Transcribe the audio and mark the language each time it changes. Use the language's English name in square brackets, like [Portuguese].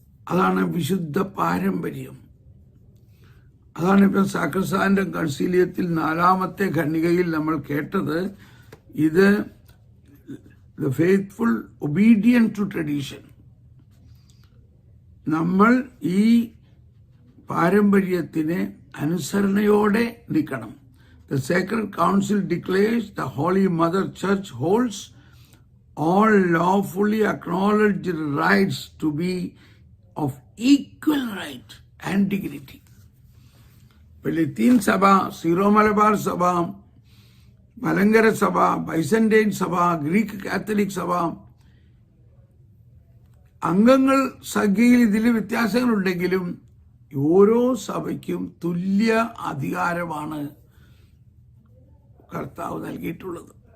[Malayalam] അതാണ് വിശുദ്ധ പാരമ്പര്യം. അതാണ് ഇപ്പം സാക്രസാൻഡം കൺസീലിയത്തിൽ 4-ാമത്തെ ഖണ്ഡികയിൽ നമ്മൾ കേട്ടത്. [English] ഇത് the faithful obedient to tradition. [Malayalam] നമ്മൾ ഈ പാരമ്പര്യത്തിന് അനുസരണയോടെ നിൽക്കണം. [English] The Sacred Council declares the Holy Mother Church holds all lawfully acknowledged rights to be of equal right and dignity. [Malayalam] ലത്തീൻ സഭ, സീറോ മലബാർ സഭ, മലങ്കര സഭ, ബൈസന്റൈൻ സഭ, ഗ്രീക്ക് കാത്തലിക് സഭ, അംഗങ്ങൾ സംഖ്യയിൽ ഇതിൽ വ്യത്യാസങ്ങളുണ്ടെങ്കിലും ഓരോ സഭയ്ക്കും തുല്യ അധികാരമാണ് കർത്താവ് നൽകിയിട്ടുള്ളത്.